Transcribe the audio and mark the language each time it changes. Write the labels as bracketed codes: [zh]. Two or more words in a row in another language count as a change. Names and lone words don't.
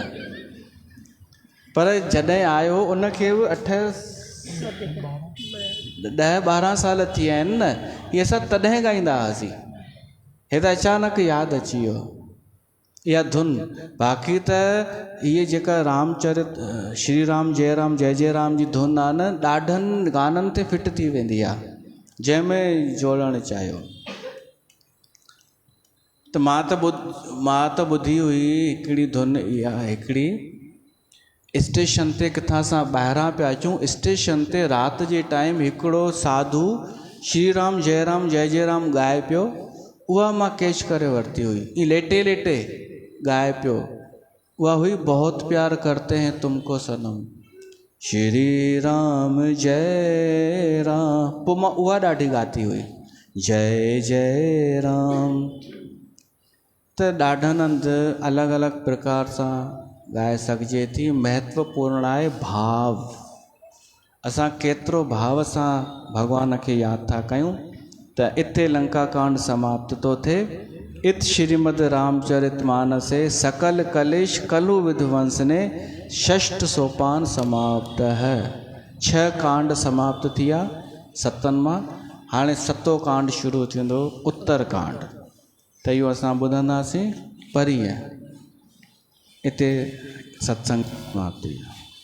[sd] पर जॾहिं आयो उनखे बि 10-12 साल थी विया आहिनि न, इहे असां तॾहिं ॻाईंदा हुआसीं, हे त अचानक यादि अची वियो इहा धुन। बाक़ी त इहे जेका रामचरित [hi] श्री राम जय जय राम [sd] जी धुन आहे न, ॾाढनि गाननि ते फिट थी वेंदी आहे, जंहिंमें जोड़णु चाहियो। त मां त ॿुधी हुई हिकिड़ी धुन, इहा हिकिड़ी स्टेशन ते किथां सां ॿाहिरां पिया अचूं, स्टेशन ते राति जे टाइम हिकिड़ो साधू [hi] श्री राम जय जय राम [sd] ॻाए पियो, उहा मां कैच करे वरिती हुई, ई लेटे लेटे ॻाए पियो। [hi] उहा हुई बहुत प्यार करते हैं तुमको सनम, श्री राम जय राम। [sd] पोइ मां उहा ॾाढी ॻाती हुई, [hi] जय जय राम। [sd] त ॾाढनि हंधि अलॻि अलॻि प्रकार सां ॻाए सघिजे थी। महत्वपूर्ण आहे भाव, असां केतिरो भाव सां भॻवान खे यादि था कयूं। त इते लंका कांड समाप्त थो थिए। [sa] इत श्रीमद रामचरित मानसे सकल कलेश कलु विध्वंसने षष्ठ सोपान समाप्त है। [sd] 6 कांड समाप्त थिया 7 मां। हाणे 7हों कांड शुरू थींदो, उत्तर कांड। त इहो असां ॿुधंदासीं परीहं। इते सत्संग समाप्त थी।